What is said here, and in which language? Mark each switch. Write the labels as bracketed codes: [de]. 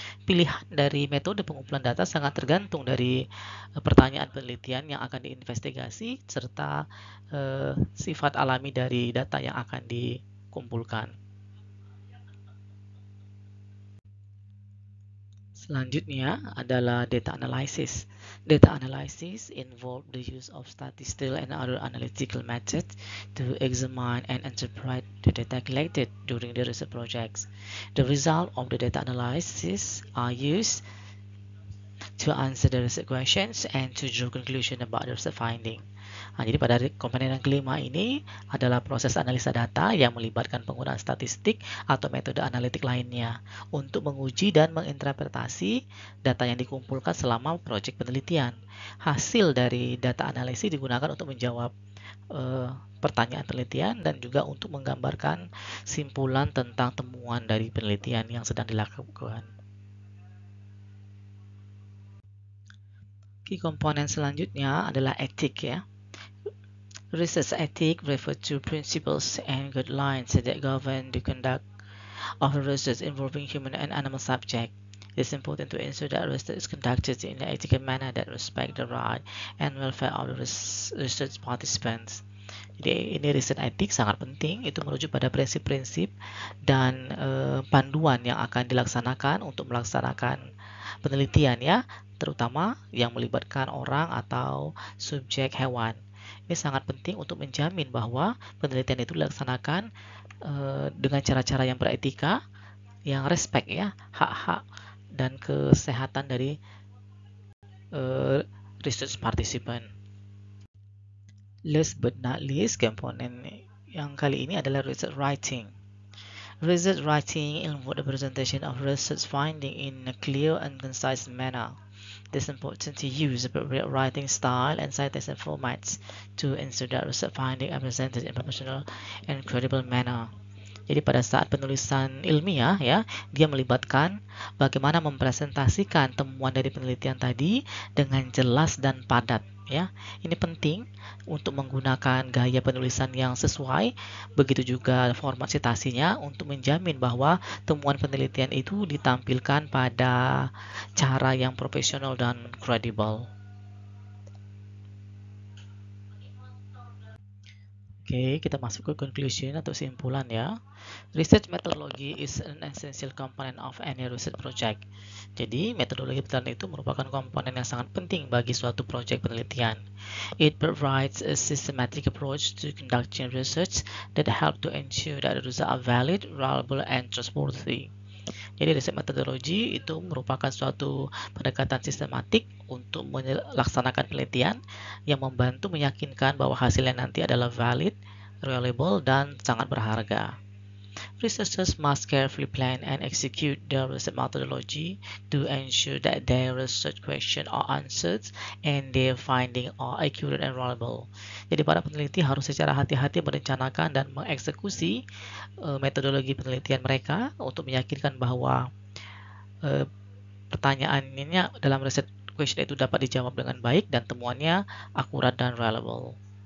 [id] Pilihan dari metode pengumpulan data sangat tergantung dari pertanyaan penelitian yang akan diinvestigasi serta sifat alami dari data yang akan dikumpulkan. Selanjutnya adalah data analysis. [en] Data analysis involve the use of statistical and other analytical methods to examine and interpret the data collected during the research projects. The result of the data analysis are used to answer the research questions and to draw conclusion about the research finding. [id] Jadi pada komponen yang kelima ini adalah proses analisa data yang melibatkan penggunaan statistik atau metode analitik lainnya untuk menguji dan menginterpretasi data yang dikumpulkan selama proyek penelitian. Hasil dari data analisis digunakan untuk menjawab pertanyaan penelitian dan juga untuk menggambarkan simpulan tentang temuan dari penelitian yang sedang dilakukan. Komponen selanjutnya adalah etik ya. [en] Research ethics refer to principles and guidelines that govern the conduct of research involving human and animal subjects. It is important to ensure that research is conducted in an ethical manner that respects the right and welfare of the research participants. [id] Jadi ini riset etik sangat penting, itu merujuk pada prinsip-prinsip dan panduan yang akan dilaksanakan untuk melaksanakan penelitian ya, terutama yang melibatkan orang atau subjek hewan. Ini sangat penting untuk menjamin bahwa penelitian itu dilaksanakan dengan cara-cara yang beretika, yang respect ya, hak-hak dan kesehatan dari research participant. [en] Last but not least, [id] komponen yang kali ini adalah research writing. [en] Research writing involves the presentation of research finding in a clear and concise manner. It is important to use appropriate writing style and citation formats to ensure that research findings are presented in a professional and credible manner. [id] Jadi pada saat penulisan ilmiah ya, dia melibatkan bagaimana mempresentasikan temuan dari penelitian tadi dengan jelas dan padat ya. Ini penting untuk menggunakan gaya penulisan yang sesuai, begitu juga format citasinya untuk menjamin bahwa temuan penelitian itu ditampilkan pada cara yang profesional dan kredibel. Oke, kita masuk ke conclusion atau kesimpulan ya. [en] Research methodology is an essential component of any research project. [id] Jadi, metodologi penelitian itu merupakan komponen yang sangat penting bagi suatu proyek penelitian. [en] It provides a systematic approach to conducting research that help to ensure that the results are valid, reliable, and trustworthy. [id] Jadi riset metodologi itu merupakan suatu pendekatan sistematik untuk melaksanakan penelitian yang membantu meyakinkan bahwa hasilnya nanti adalah valid, reliable, dan sangat berharga. [en] Researchers must carefully plan and execute their research methodology to ensure that their research questions are answered and their findings are accurate and reliable. [id] Jadi para peneliti harus secara hati-hati merencanakan dan mengeksekusi metodologi penelitian mereka untuk meyakinkan bahwa pertanyaannya dalam research question itu dapat dijawab dengan baik dan temuannya akurat dan reliable.